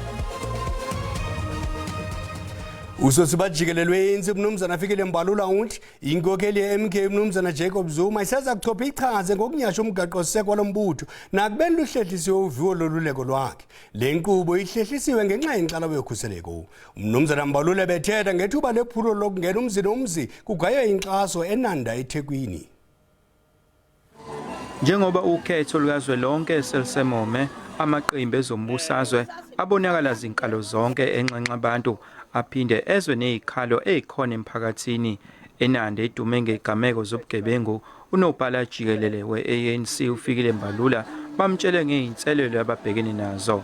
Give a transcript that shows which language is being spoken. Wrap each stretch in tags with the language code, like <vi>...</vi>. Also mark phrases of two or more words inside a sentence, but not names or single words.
<xh>Usosibajikelelwe ANC Mnumzana Fikile Mbalula uthi inkokheli ye-MK Mnumzana Jacob Zuma iseza kuchopha ichaze ngokunyasha umgaqo-seko lombutho nakubeni luhlehlisiwe uviwo loluleko lwakhe. Le nkqubo ihlehlisiwe ngenxa yenkxalabo yokhuseleko. Mnumzana Mbalula bethetha ngethuba lephulo lokungena umzi nomzi kugaywe inkxaso eNanda eThekwini.</xh> <zu>Njengoba ukhetho lukazwelonke selisemome, amaqembu ezombusazwe abonakala zinkalo zonke enxenxa abantu aphinde ezwe nezikhalo ezikhona emphakathini. eNanda edume ngegameko zobugebengu unobhala jikelele we-ANC uFikile Mbalula bamtshele ngey'nselelo ababhekene nazo.</zu>